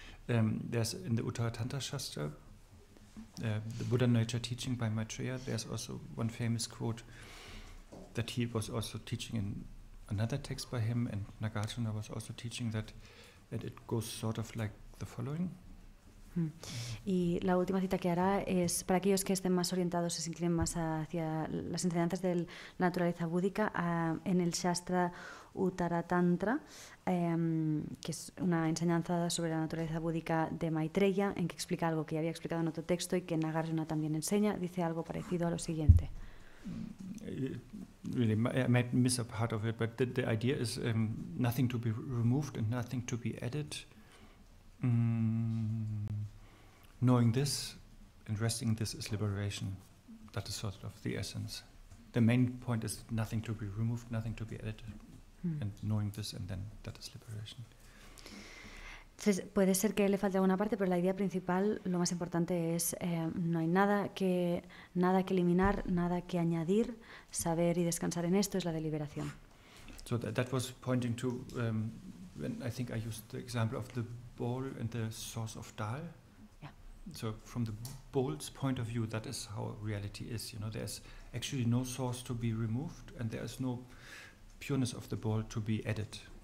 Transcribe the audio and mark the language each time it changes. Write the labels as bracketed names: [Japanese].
[English] There's in the Uttara Tantra Shastra, the Buddha nature teaching by Maitreya. There's also one famous quote that he was also teaching in another text by him, and Nagarjuna was also teaching that it goes sort of like the following. [Spanish] Y la última cita que hará es para aquellos que estén más orientados, se inclinen más hacia las enseñanzas de la naturaleza búdica, en el Shastra Uttara Tantra, que es una enseñanza sobre la naturaleza búdica de Maitreya, en que explica algo que ya había explicado en otro texto y que Nagarjuna también enseña. Dice algo parecido a lo siguiente. [English] Really, I might miss a part of it, but the idea is nothing to be removed and nothing to be added. Knowing this and resting in this is liberation. That is sort of the essence. The main point is nothing to be removed, nothing to be added, and knowing this, and then that is liberation. [Spanish] Entonces, puede ser que le falte alguna parte, pero la idea principal, lo más importante es no hay nada que eliminar, nada que añadir. Saber y descansar en esto es la de liberación. [English] So that was pointing to when I think I used the example of the bowl and the source of Dal. Yeah. So from the bowl's point of view, that is how reality is. There's actually no source to be removed, and there is no pureness of the bowl to be added.